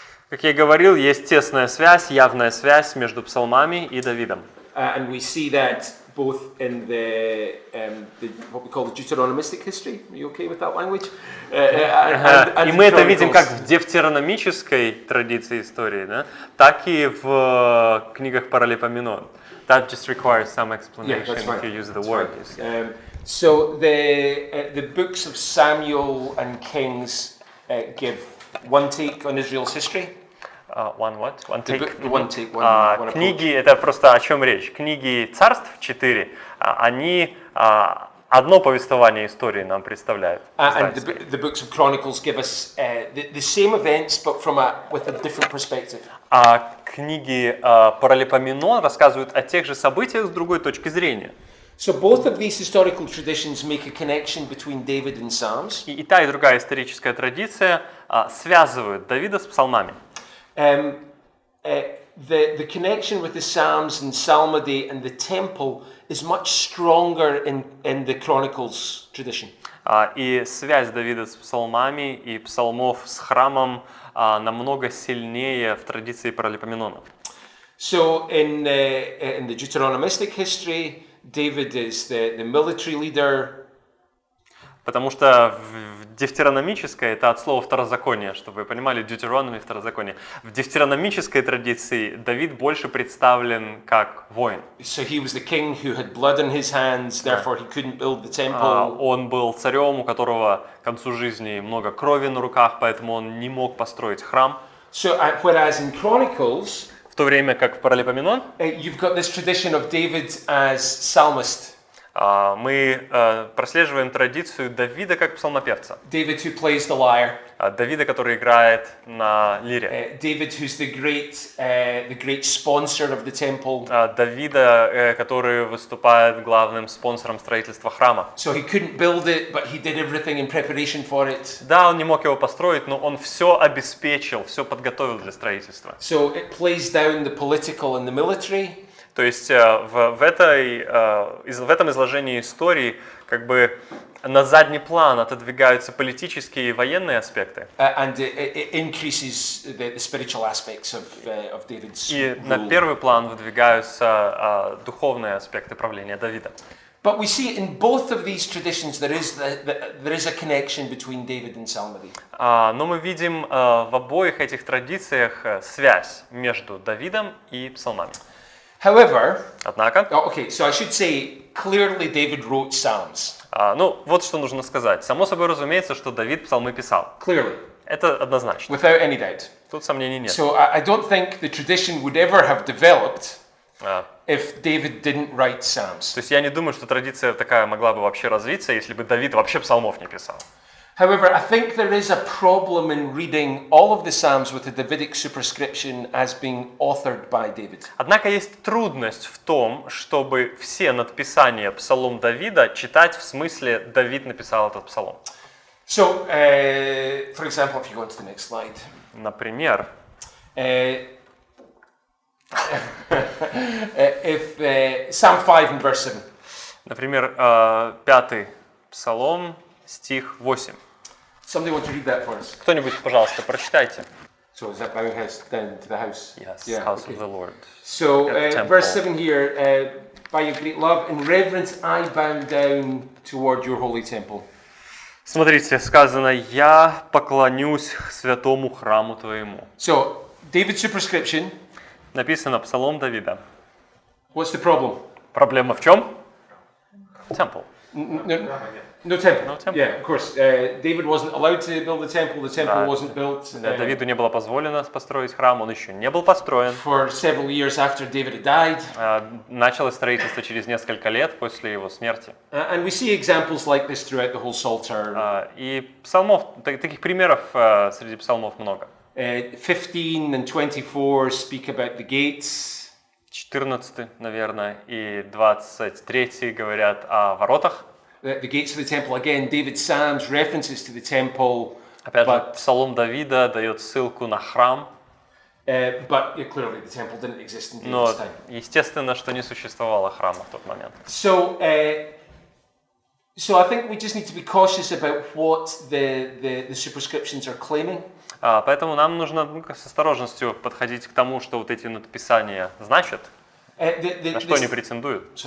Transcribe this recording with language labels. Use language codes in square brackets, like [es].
[ru] Как я говорил, есть тесная связь, явная связь между псалмами и Давидом. [en] And we see that both in the what we call the Deuteronomistic history. Are you okay with that language? [ru] И мы это видим как в девтерономической традиции истории, да, так и в книгах Паралипоменон. [en] That just requires some explanation if you use the word. So the books of Samuel and Kings give one take on Israel's history. One take. One take. [ru] Книги, это просто о чем речь. Книги царств 4, они одно повествование истории нам представляют. [en] And the books of Chronicles give us the same events, but with a different perspective. [ru] А книги Паралипоменон рассказывают о тех же событиях с другой точки зрения. [en] So both of these historical traditions make a connection between David and Psalms. [ru] И та, и другая историческая традиция связывают Давида с псалмами. [en] The connection with the Psalms and Psalmody and the temple is much stronger in the Chronicles tradition. [ru] И связь Давида с псалмами и псалмов с храмом намного сильнее в традиции Паралипоменона. [en] So in the Deuteronomistic history, David is the military leader. [ru] Потому что в девтерономической, это от слова второзаконие, чтобы вы понимали, Deuteronomy второзаконие. В девтерономической традиции Давид больше представлен как воин. [en] So he was the king who had blood on his hands, therefore he couldn't build the temple. [ru] Он был царем, у которого к концу жизни много крови на руках, поэтому он не мог построить храм. [en] So whereas in Chronicles, [ru] в то время как в Паралипоменон, [en] you've got this tradition of David as psalmist. [ru] Мы прослеживаем традицию Давида как псалмопевца. [en] David who plays the lyre. [ru] Давида, который играет на лире. [en] David who's the great sponsor of the temple. [ru] Давида, который выступает главным спонсором строительства храма. [en] So he couldn't build it, but he did everything in preparation for it. [ru] Да, он не мог его построить, но он все обеспечил, все подготовил для строительства. [en] So it plays down the political and the military. [ru] То есть в этом изложении истории как бы на задний план отодвигаются политические и военные аспекты. [en] And it increases the spiritual aspects of David's [ru] И [en] rule. [ru] на первый план выдвигаются духовные аспекты правления Давида. [en] But we see in both of these traditions there is a connection between David and psalmody. [ru] Но мы видим в обоих этих традициях связь между Давидом и псалмами. [en] However, [ru] однако, [en] okay, so I should say clearly David wrote psalms. [ru] Ну, вот что нужно сказать. Само собой разумеется, что Давид псалмы писал. [en] Clearly. [ru] Это однозначно. [en] Without any doubt. [ru] Тут сомнений нет. [en] So I don't think the tradition would ever have developed if David didn't write psalms. [ru] То есть я не думаю, что традиция такая могла бы вообще развиться, если бы Давид вообще псалмов не писал. [en] However, I think there is a problem in reading all of the Psalms with a Davidic superscription as being authored by David. [ru] Однако есть трудность в том, чтобы все надписания псалом Давида читать в смысле Давид написал этот псалом. [en] So, for example, if you go on to the next slide. [ru] Например, [en] If Psalm 5 and verse 7. [ru] например, 5 Псалом, стих 8. [en] Somebody want to read that for us? [ru] Кто-нибудь, пожалуйста, прочитайте. [en] So is that bowing house down to the house? Yes, Yeah, house okay. of the Lord. So Temple. verse 7 here, by your great love and reverence I bow down toward your holy temple. [ru] Смотрите, сказано, я поклонюсь святому храму твоему. [en] So, David's superscription. [ru] Написано Псалом Давида. [en] What's the problem? [ru] Проблема в чем? Temple. [en] No temple. No temple. Yeah, of course. David wasn't allowed to build the temple. The temple wasn't built. [ru] Давиду не было позволено построить храм, он еще не был построен. [en] For several years after David had died. [ru] Началось строительство через несколько лет после его смерти. [en] And we see examples like this throughout the whole Psalter. [ru] И псалмов, таких примеров среди псалмов много. [en] 15 and 24 speak about the gates. [ru] 14, наверное, и 23 говорят о воротах. [en] The gates of the temple. Again, David's Psalms references to the temple. [ru] Опять же, Псалом Давида дает ссылку на храм. [en] But clearly the temple didn't exist in David's [ru] Но [en] time. [ru] естественно, что не существовало храма в тот момент. [en] So I think we just need to be cautious about what the superscriptions are claiming. [ru] Поэтому нам нужно с осторожностью подходить к тому, что вот эти надписания значат, на что они претендуют.